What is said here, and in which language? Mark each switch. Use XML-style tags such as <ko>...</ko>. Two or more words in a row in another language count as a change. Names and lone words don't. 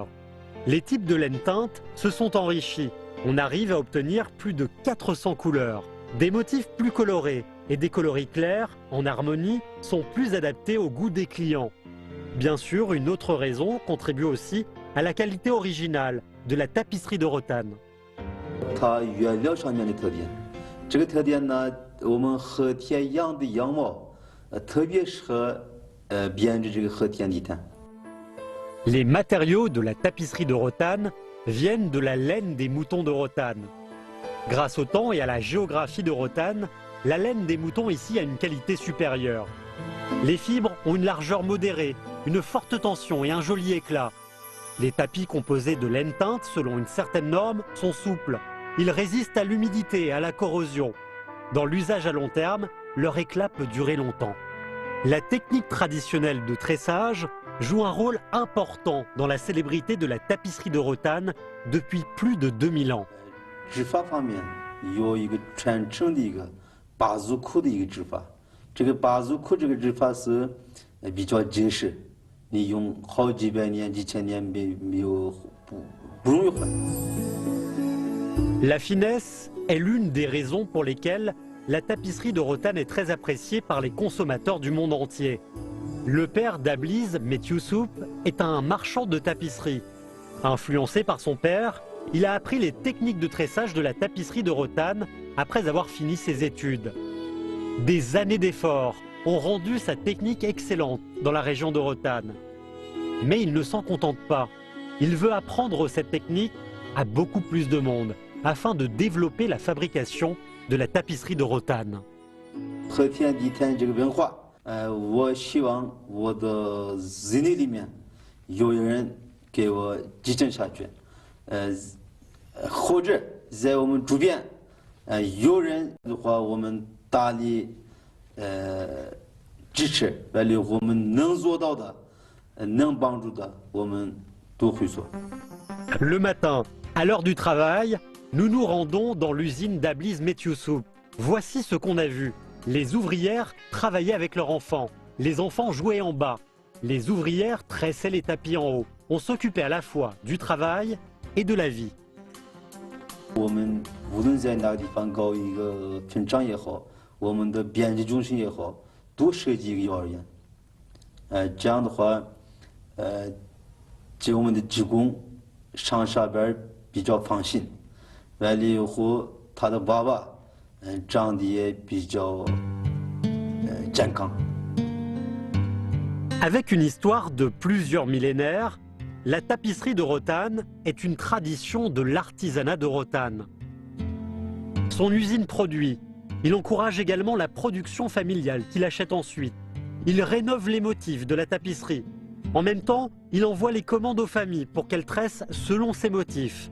<fr>Les types de laine teintes se sont enrichis. On arrive à obtenir plus de 400 couleurs. Des motifs plus colorés et des coloris clairs, en harmonie, sont plus adaptés au goût des clients. Bien sûr, une autre raison contribue aussi à la qualité originale de la tapisserie de Rotan.</fr> <zh>我们和田养的羊毛，特别适合编织这个和田地毯。</zh> <fr>Les matériaux de la tapisserie de Rotanne viennent de la laine des moutons de Rotanne. Grâce au temps et à la géographie de Rotanne, la laine des moutons ici a une qualité supérieure. Les fibres ont une largeur modérée, une forte tension et un joli éclat. Les tapis composés de laine teinte selon une certaine norme sont souples. Ils résistent à l'humidité et à la corrosion. Dans l'usage à long terme, leur éclat peut durer longtemps. La technique traditionnelle de tressage joue un rôle important dans la célébrité de la tapisserie de Rotanne depuis plus de 2000 ans.</fr> <zh>织法方面有一个传承的一个八足裤的一个织法，这个八足裤这个织法是比较结实，你用好几百年、几千年不容易坏。</zh> <fr>La finesse est l'une des raisons pour lesquelles la tapisserie de Rotanne est très appréciée par les consommateurs du monde entier. Le père d'Abliz, Metyousoup, est un marchand de tapisserie. Influencé par son père, il a appris les techniques de tressage de la tapisserie de Rotanne après avoir fini ses études. Des années d'efforts ont rendu sa technique excellente dans la région de Rotanne. Mais il ne s'en contente pas. Il veut apprendre cette technique à beaucoup plus de monde afin de développer la fabrication de la tapisserie de Rotanne.</fr> <zh>和田地毯这个文化，我希望我的子女里面有人给我继承下去，或者在我们周边，有人的话，我们大力支持，完了我们能做到的，能帮助的，我们都会做。</zh> <fr>Le matin, à l'heure du travail, nous nous rendons dans l'usine d'Abliz Metyousoup. Voici ce qu'on a vu. Les ouvrières travaillaient avec leurs enfants. Les enfants jouaient en bas. Les ouvrières tressaient les tapis en haut. On s'occupait à la fois du travail et de la vie.</fr> <zh>我们无论在哪个地方搞一个村长也好，我们的编辑中心也好，都设计一个幼儿园。这样的话，给我们的职工上下班比较放心。完了以后，他的娃娃，长得也比较健康。</zh> <fr>Avec une histoire de plusieurs millénaires, la tapisserie de Rotanne est une tradition de l'artisanat de Rotanne. Son usine produit. Il encourage également la production familiale qu'il achète ensuite. Il rénove les motifs de la tapisserie. En même temps, il envoie les commandes aux familles pour qu'elles tressent selon ces motifs.</fr>